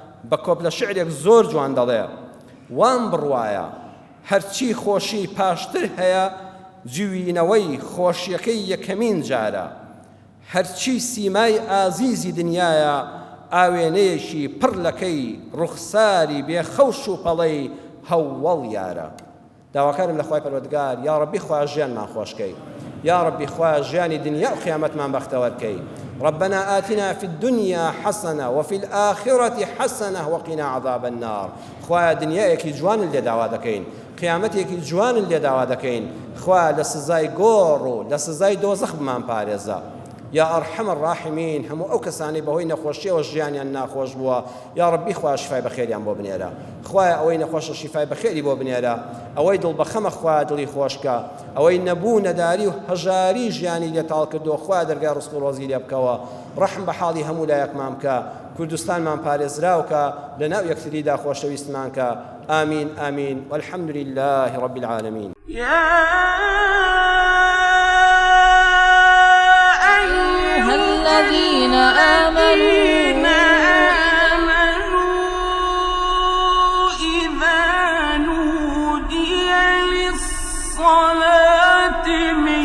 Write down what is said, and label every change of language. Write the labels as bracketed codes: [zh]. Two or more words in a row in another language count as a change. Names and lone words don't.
[ckb] بە کۆپلە شعرێک زۆر جوان دەڵێ وان بڕوایە هەرچی خۆشی پاشتر هەیە جوینەوەی خۆشیەکەی یەکەمین جارە هەرچی سیمای ئازیزی دنیایە ئاوێنەیەشی پڕ لەکەی ڕوخساری بێخەوش و پەڵەی هەوڵ یارە داواکارم لە خوای پەروەردگار [ar] یا ڕەبی [ckb] خوا ژیانمان خۆشکەی [ar] یا ربي [ckb] خوا ژیانی دنیا و قیامەتمان بەختەوەرکەی [ar] ربنا آتنا في الدنيا حسنة وفي الآخرة حسنة وقنا عذاب النار [ckb] خوا دنیایەکی جوان لێ داوا دەکەین قیامەتێکی جوان لێ داوا دەکەین خوا لە سزای گۆڕ و لە سزای دۆزەخ بمان پارێزە [ar] یا ئەرحەم الراحمین [ckb] هەموو ئەو کەسانی بەهۆی نەخۆشیەوە ژیانیان ناخۆش بووە [ar] یا ڕەبی [ckb] خوا شیفای بەخێریان بۆ بنێرە خوایە ئەوەی نەخۆشە شیفای بەخێری بۆ بنێرە ئەوەی دڵبەخەمە خوا دڵی خۆشکە ئەوەی نەبوو نەداری و هەژاری ژیانی لێتاڵ کردووە خوا دەرگای ڕزق و ڕۆزی لێ بکەوە ڕەحم بە حاڵی هەموو لایەکمان بکە کوردستانمان پارێزراوکە لەناو یەکتریدا خۆشەویستمان کە ئامین ئامین [ar] والحەمد لله رب العالمین الذين آمنوا إذا نودي للصلاة من